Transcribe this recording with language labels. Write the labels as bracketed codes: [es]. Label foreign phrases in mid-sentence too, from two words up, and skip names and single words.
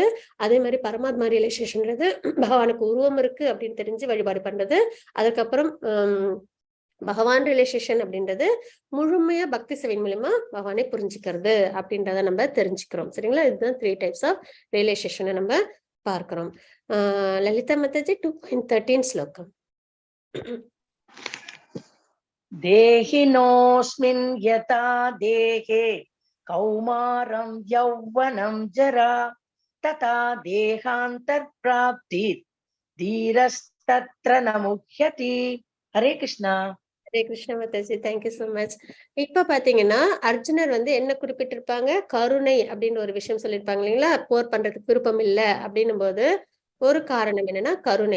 [ta] அதே மாதிரி பரமாத்மா ரிலேஷன்ன்றது பகவானுக்கு உருவம் இருக்கு அப்படின்னு தெரிஞ்சு வழிபாடு பண்றது. அதுக்கப்புறம் பகவான் ரிலேஷன் அப்படின்றது முழுமையா பக்தி சேவையின் மூலமா பகவானை புரிஞ்சுக்கிறது அப்படின்றத நம்ம தெரிஞ்சுக்கிறோம். சரிங்களா. இதுதான் 3 [en] types of relation [ta] நம்ம பார்க்கிறோம். லலிதா மாதாஜி 2.13 ஸ்லோகம். [sa] देहिनोऽस्मिन् यथा देहे कौमारं यौवनं जरा तथा देहान्तर प्राप्ति धीरस्तत्र नमुह्यति. [ta] ஹரே கிருஷ்ணா. ஹரே கிருஷ்ண மாதாஜி, [en] thank you so much. [ta] இப்ப பாத்தீங்கன்னா அர்ஜுனர் என்ன குறிப்பிட்டிருப்பாங்க, கருணை அப்படின்னு ஒரு விஷயம் சொல்லியிருப்பாங்க இல்லைங்களா. போர் பண்றதுக்கு விருப்பம் இல்லை அப்படின்னும் போது ஒரு காரணம் என்னன்னா கருணை.